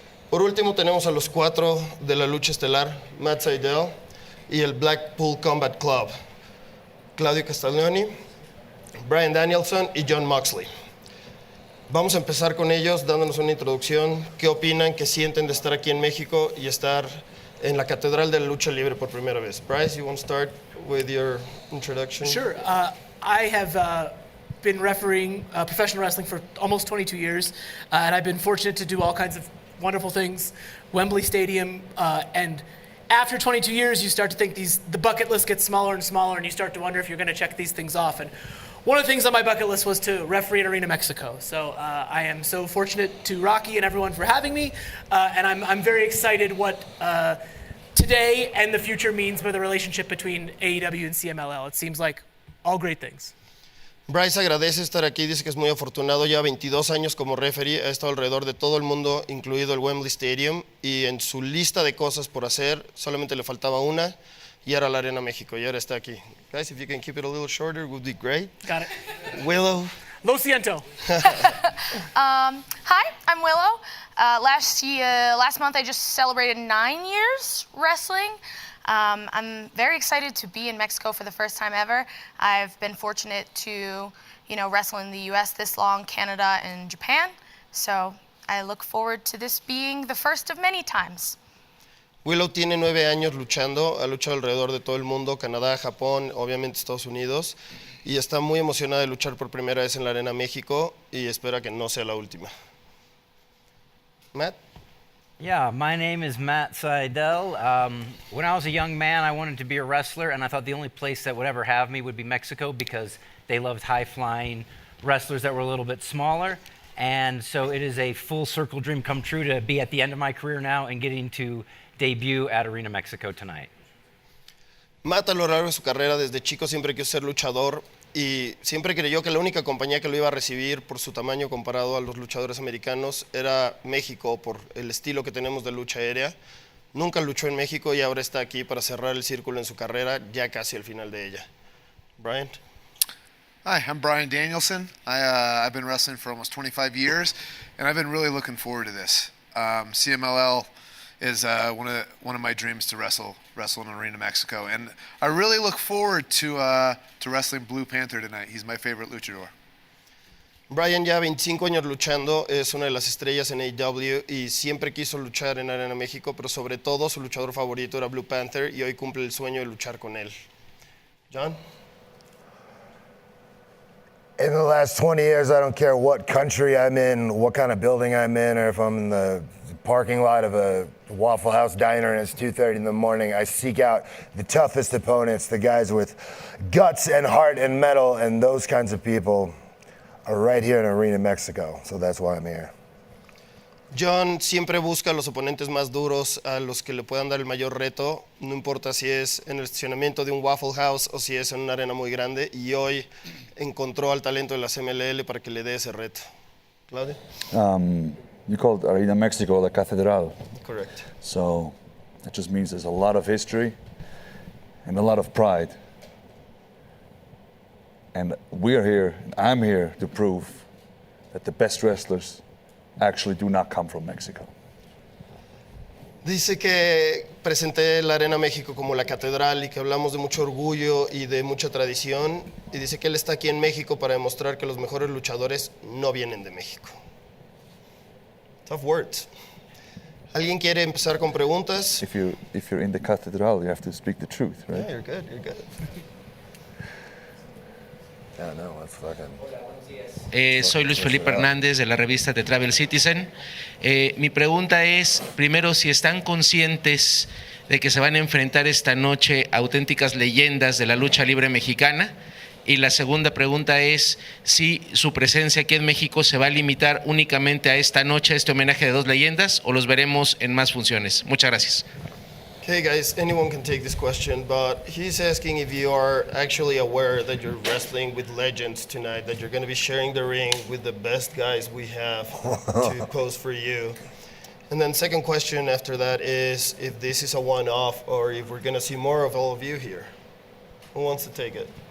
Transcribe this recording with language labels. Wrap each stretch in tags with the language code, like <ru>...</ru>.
<es>Por último tenemos a los cuatro de la lucha estelar, Matt Sydal y el Blackpool Combat Club, Claudio Castagnoli, Bryan Danielson y Jon Moxley. Vamos a empezar con ellos dándonos una introducción. ¿Qué opinan, qué sienten de estar aquí en México y estar en la Catedral de la Lucha Libre por primera vez?</es> <en>Bryce, you want to start with your introduction? Sure. I have been refereeing professional wrestling for almost 22 years, and I've been fortunate to do all kinds of wonderful things. Wembley Stadium, and after 22 years, you start to think the bucket list gets smaller and smaller, and you start to wonder if you're going to check these things off. And one of the things on my bucket list was to referee at Arena Mexico. So I am so fortunate to Rocky and everyone for having me, and I'm very excited what today and the future means for the relationship between AEW and CMLL. It seems like all great things.</en> <es>Bryce agradece estar aquí, dice que es muy afortunado, ya 22 años como referee, ha estado alrededor de todo el mundo, incluido el Wembley Stadium, y en su lista de cosas por hacer solamente le faltaba una, y era la Arena México, y ahora está aquí.</es> <en>Guys, if you can keep it a little shorter, would be great. Got it. Willow.</en> <es>Lo siento.</es> <en>Hi, I'm Willow. Last month I just celebrated 9 years wrestling. I'm very excited to be in Mexico for the first time ever. I've been fortunate to, wrestle in the U.S. this long, Canada, and Japan. So I look forward to this being the first of many times.</en> <es>Willow tiene 9 años luchando, ha luchado alrededor de todo el mundo, Canadá, Japón, obviamente Estados Unidos, y está muy emocionada de luchar por primera vez en la Arena México y espera que no sea la última.</es> <en>Matt? Yeah, my name is Matt Sydal. When I was a young man, I wanted to be a wrestler, and I thought the only place that would ever have me would be Mexico because they loved high-flying wrestlers that were a little bit smaller. And so it is a full circle dream come true to be at the end of my career now and getting to debut at Arena Mexico tonight.</en> <es>Matt a lo largo de su carrera desde chico siempre quiso ser luchador y siempre creyó que la única compañía que lo iba a recibir por su tamaño comparado a los luchadores americanos era México por el estilo que tenemos de lucha aérea. Nunca luchó en México y ahora está aquí para cerrar el círculo en su carrera ya casi al final de ella.</es> <en>Bryan? Hi, I'm Bryan Danielson. I've been wrestling for almost 25 years, and I've been really looking forward to this. CMLL is one of my dreams to wrestle in Arena Mexico, and I really look forward to wrestling Blue Panther tonight. He's my favorite luchador.</en> <es>Bryan ya 25 años luchando, es una de las estrellas en AEW y siempre quiso luchar en Arena México, pero sobre todo su luchador favorito era Blue Panther y hoy cumple el sueño de luchar con él.</es> <en>John? In the last 20 years, I don't care what country I'm in, what kind of building I'm in, or if I'm in the parking lot of a Waffle House diner and it's 2:30 in the morning, I seek out the toughest opponents, the guys with guts and heart and metal, and those kinds of people are right here in Arena Mexico, so that's why I'm here.</en> <es>John siempre busca a los oponentes más duros, a los que le puedan dar el mayor reto, no importa si es en el estacionamiento de un Waffle House o si es en una arena muy grande, y hoy encontró al talento de la CMLL para que le dé ese reto.</es> <en>Claudio? You called Arena Mexico</en> <es>la Catedral.</es> <en>Correct. So that just means there's a lot of history and a lot of pride. And we're here, I'm here to prove that the best wrestlers actually do not come from Mexico.</en> <es>Dice que presenté la Arena México como la catedral y que hablamos de mucho orgullo y de mucha tradición, y dice que él está aquí en México para demostrar que los mejores luchadores no vienen de México.</es> <en>Tough words.</en> <es>¿Alguien quiere empezar con preguntas?</es> <en>If you're in the cathedral, you have to speak the truth, right? Yeah, you're good. Yeah, no, let's fucking.</en> <es>Soy Luis Felipe Hernández de la revista The Travel Citizen. Mi pregunta es, primero, si están conscientes de que se van a enfrentar esta noche a auténticas leyendas de la lucha libre mexicana. Y la segunda pregunta es si su presencia aquí en México se va a limitar únicamente a esta noche, a este homenaje de dos leyendas, o los veremos en más funciones. Muchas gracias.</es> <en>Hey guys, anyone can take this question, but he's asking if you are actually aware that you're wrestling with legends tonight, that you're going to be sharing the ring with the best guys we have to pose for you. And then second question after that is if this is a one-off or if we're going to see more of all of you here. Who wants to take it?</en>